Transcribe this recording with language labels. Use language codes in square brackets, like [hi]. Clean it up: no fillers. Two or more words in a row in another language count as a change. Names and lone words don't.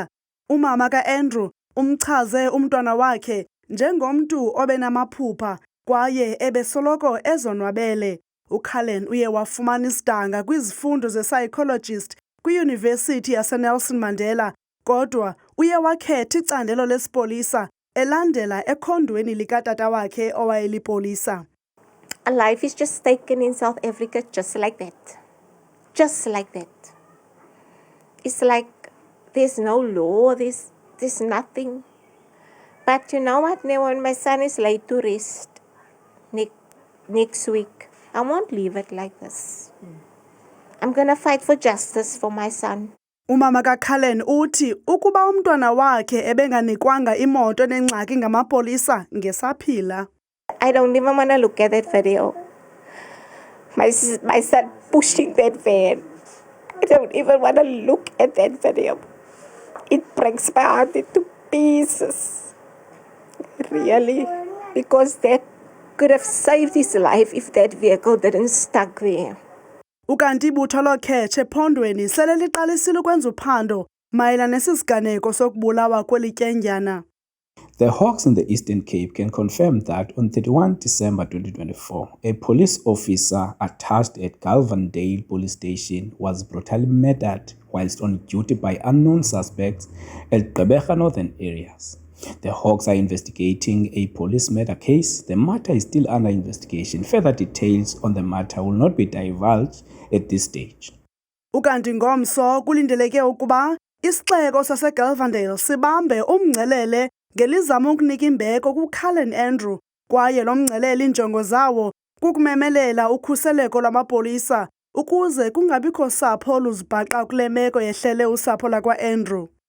[xh] Umama kaAndrew umchaze umntwana wakhe njengomntu obenamaphupha kwaye ebesoloko ezonwabele. uCallen uye wafumana isidanga kwizifundo ze-psychologist kwiYunivesithi yaseNelson Mandela kodwa uye wakhetha icandelo lesipolisa elandela ekhondweni likatata wakhe owayelipolisa. [en] A life is just taken in South Africa just like that. Just like that. It's like there's no law, there's there's nothing. But you know what? Now when my son is laid to rest next week, I won't leave it like this. I'm going to fight for justice for my son. [xh] Umama kaCallen uthi ukuba umntwana wakhe ebenganikwanga imoto enengxaki ngamapolisa ngesaphila. [en] I don't even want to look at that video. My son pushing that van. I don't even want to look at that video. It breaks my heart into pieces. Really. Because that could have saved his life if that vehicle didn't stuck there. [xh] Ukanti ibutho lokhetshe ephondweni sele liqalisile ukwenza uphando mayelana nesisiganeko sokubulawa kweli tyendyana. [en] The Hawks in the Eastern Cape can confirm that on 31 December 2024, a police officer attached at Galvandale police station was brutally murdered whilst on duty by unknown suspects at Gqeberha northern areas. The Hawks are investigating a police murder case. The matter is still under investigation. Further details on the matter will not be divulged at this stage. [xh] Ukanti ngomso kulindeleke ukuba isixeko saseGalvandale sibambe umngcelele ngelizama ukunika imbeko kuCallen Andrew kwaye lo mngcelele injongo zawo kukumemelela ukhuseleko lwamapolisa ukuze kungabikho sapho oluzibhaqa kule meko yehlele usapho lakwa-Andrew.